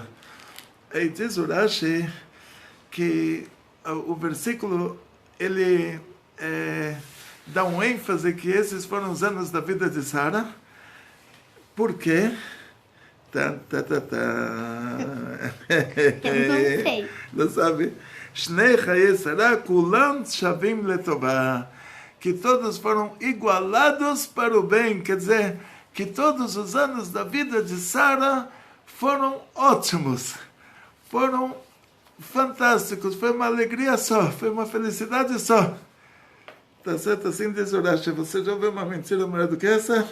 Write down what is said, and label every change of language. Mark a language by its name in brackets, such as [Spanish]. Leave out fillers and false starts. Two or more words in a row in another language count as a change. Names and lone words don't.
[Portuguese] E diz Urashi que o versículo, ele dá um ênfase que esses foram os anos da vida de Sara. Por quê? Eu não sei. Não sabe? [Hebrew] שני חיי שרה כולם שווים לטובה. [Portuguese] Que todos foram igualados para o bem. Quer dizer, que todos os anos da vida de Sara foram ótimos. Foram fantásticos. Foi uma alegria só. Foi uma felicidade só. Tá certo assim, diz Urashi. Você já ouviu uma mentira maior do que essa?